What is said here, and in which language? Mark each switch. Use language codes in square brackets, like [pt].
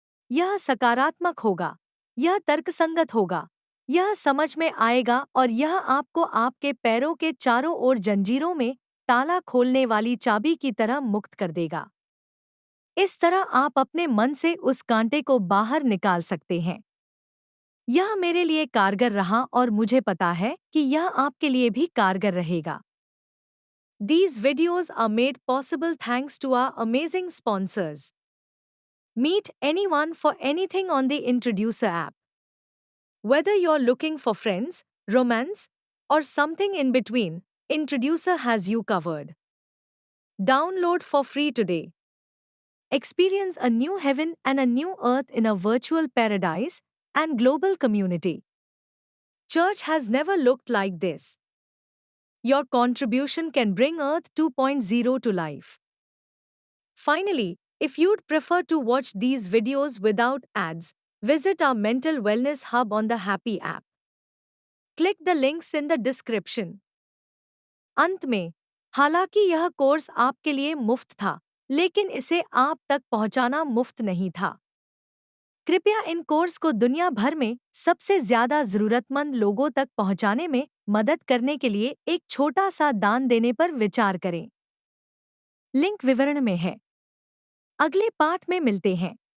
[hi] यह सकारात्मक होगा, यह तर्कसंगत होगा, यह समझ में आएगा और यह आपको आपके पैरों के चारों ओर जंजीरों में ताला खोलने वाली चाबी की तरह मुक्त कर देगा। इस तरह आप अपने मन से उस कांटे को बाहर निकाल सकते हैं। यह मेरे लिए कारगर रहा और मुझे पता है कि यह आपके लिए भी कारगर रहेगा। [en] These videos are made possible thanks to our amazing sponsors. Meet anyone for anything on the Introducer app. Whether you're looking for friends, romance, or something in between, Introducer has you covered. Download for free today. Experience a new heaven and a new earth in a virtual paradise and global community. Church has never looked like this. Your contribution can bring Earth 2.0 to life. Finally, if you'd prefer to watch these videos without ads, visit our Mental Wellness Hub on the Happy app. Click the links in the description. [hi] अंत में, हालांकि यह course आपके लिए मुफ्त था, लेकिन इसे आप तक पहुंचाना मुफ्त नहीं था। कृपया इन कोर्स को दुनिया भर में सबसे ज्यादा जरूरतमंद लोगों तक पहुंचाने में मदद करने के लिए एक छोटा सा दान देने पर विचार करें। लिंक विवरण में है। अगले पाठ में मिलते हैं।